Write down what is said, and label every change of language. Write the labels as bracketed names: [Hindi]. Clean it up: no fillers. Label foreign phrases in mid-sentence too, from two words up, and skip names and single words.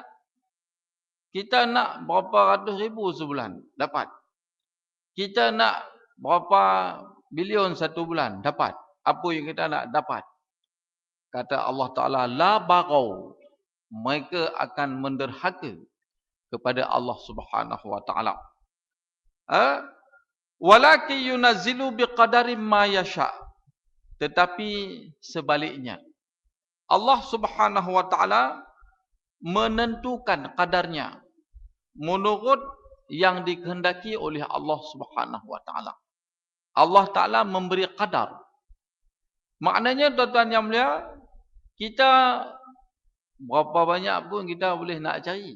[Malay] Kita nak berapa ratus ribu sebulan, dapat. Kita nak berapa bilion satu bulan, dapat. Apa yang kita nak, dapat. Kata Allah Ta'ala, [Arabic] لبغوا, [Malay] mereka akan menderhaka kepada Allah [Arabic] سبحانه وتعالى. ولكن ينزل بقدر ما يشاء'. [Malay] Tetapi sebaliknya, Allah [Arabic] سبحانه وتعالى [Malay] menentukan kadarnya menurut yang dikehendaki oleh Allah [Arabic] سبحانه وتعالى. [Malay] Allah Taala memberi kadar. Maknanya, tuan-tuan yang mulia, kita berapa banyak pun kita boleh nak cari.